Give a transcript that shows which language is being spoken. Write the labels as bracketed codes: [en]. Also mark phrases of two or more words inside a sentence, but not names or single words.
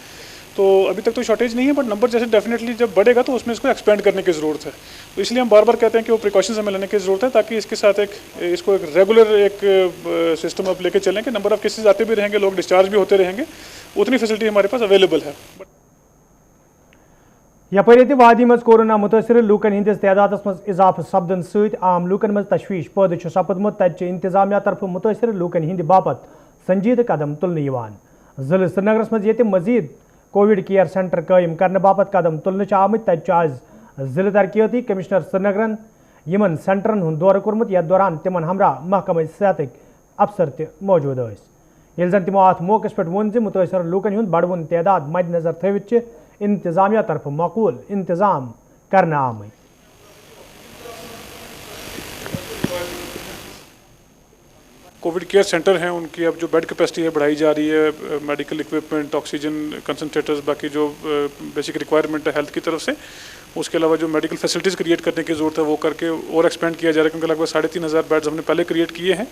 [hi] तो अभी तक तो शॉर्टेज नहीं है, [en] but number [hi] जैसे डेफिनेटली जब बढ़ेगा तो उसमें इसको एक्सपेंड करने की ज़रूरत है। तो इसलिए हम बार बार कहते हैं कि वो प्रिकॉशंस हमें लेने की ज़रूरत है ताकि इसके साथ इसको एक [en] regular system [hi] आप लेके चलें कि [en] number of cases [hi] आते भी रहेंगे, लोग डिस्चार्ज भी होते रहेंगे, उतनी फैसिलिटी हमारे पास अवेलेबल है। [ks] यपर ये वादी मज कोरोना मुतासर लूकन हिंदिस तादादस मज इजाफ सपदन सत आम लूकन मज तशवीश पैदा सपदमुत तच इंतजामिया तरफ मुतासर लूकन हिंद बापत संजीद कदम तुलने जिला श्रीनगरस मज ये मजीद [en] COVID care center [ks] कायम करने बापत कदम तुलने आमत तच आज जिला तरक्याती कमिश्नर श्रीनगरन यमन सेंटरन हुंद दौर कोरमुत यथ दौरान तिमन हमरा महकमा सेहत अफसर त मौजूद ये जन तमो अत मौके पे वोन मुतासर लूकन हुंद बढ़वन तादाद मद्देनजर थवित इंतजामिया तरफ माकूल इंतजाम करना आमत। [en] COVID care center [hi] हैं उनकी अब जो [en] bed capacity [hi] है बढ़ाई जा रही है, [en] medical equipment, oxygen concentrators, [hi] बाकी जो [en] basic requirement [hi] है हेल्थ की तरफ से उसके अलावा जो [en] medical facilities create [hi] करने की ज़रूरत है वो करके और एक्सपेंड किया जा रहा है, क्योंकि लगभग 3,500 बेड्स हमने पहले क्रिएट किए हैं।